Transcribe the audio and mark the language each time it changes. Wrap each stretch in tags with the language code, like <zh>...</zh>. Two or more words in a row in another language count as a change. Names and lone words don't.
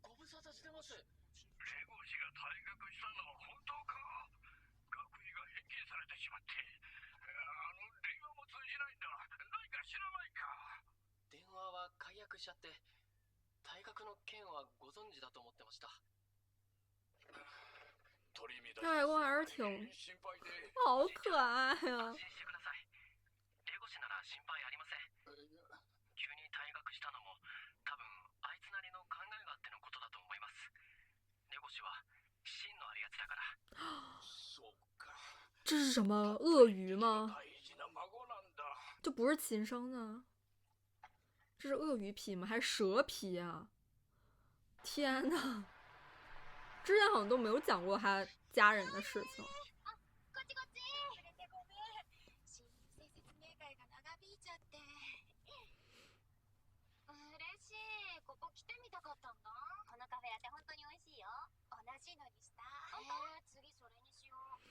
<ja>レゴシが退学したの本当か？学費が返金されてしまって、電話も通じないんだ。何か知らないか？電話は解約しちゃって、退学の件はご存知だと思ってました。</ja> <zh>外公还是挺好可爱呀、</zh> <ja>安心してください。レゴシなら心配ありません。急に退学したのも多分あいつなりの考えがあってのことだと思います。レゴシは芯のあるやつだから。</ja> <zh>这是什么鳄鱼吗？这不是亲生的，这是鳄鱼皮吗？还是蛇皮啊？天哪！之前好像都没有讲过他家人的事情。</zh> <ja>こっちこっち。遅れてごめん。新入生説明会が長引いちゃって。嬉しい。ここ来てみたかったんだ。このカフェラテ本当に美味しいよ。同じのにした。次それにしよう。</ja>